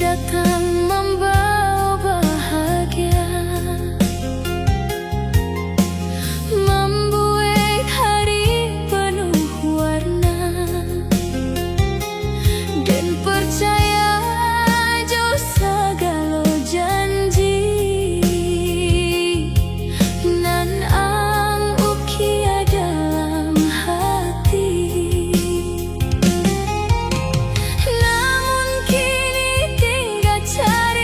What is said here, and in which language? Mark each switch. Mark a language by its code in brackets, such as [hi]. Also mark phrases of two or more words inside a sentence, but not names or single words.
[id] datang membawa bahagia, membuat hari penuh warna, dan percaya [min] jo segala janji nan ang ukia [id] dalam hati. Namun kini tinggal